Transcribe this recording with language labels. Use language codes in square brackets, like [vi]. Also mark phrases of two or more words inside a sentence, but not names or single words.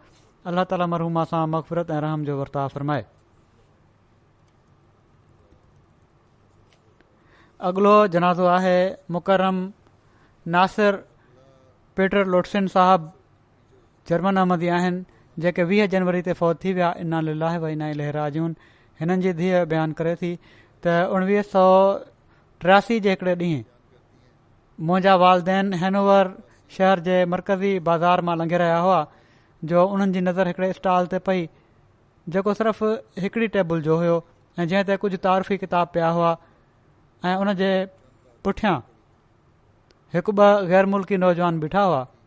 [sd] अल्लाह ताला मरहूमा सां मग़फ़िरत ऐं रहम जो वर्ताव फ़रमाए। अॻिलो जनाज़ो आहे मुकरम नासिर पीटर लोटसिन साहबु, जर्मन अहमदी आहिनि, जेके 20 जनवरी ते फ़ौत थी विया। [ar] إنا لله وإنا إليه راجعون. [sd] हिननि जी धीअ बयानु करे थी त 1983 जे हिकिड़े ॾींहुं मुंहिंजा वालदेन हैनोवर शहर जे मरकज़ी बाज़ार मां लंघे रहिया हुआ जो उन्हनि जी नज़र हिकिड़े स्टॉल ते पई जेको सिर्फ़ु हिकिड़ी टेबल जो हुयो ऐं जंहिं ते कुझु तारीफ़ी किताब पिया हुआ ऐं उन जे पुठियां हिकु ॿ गैर मुल्की नौजवान बीठा हुआ।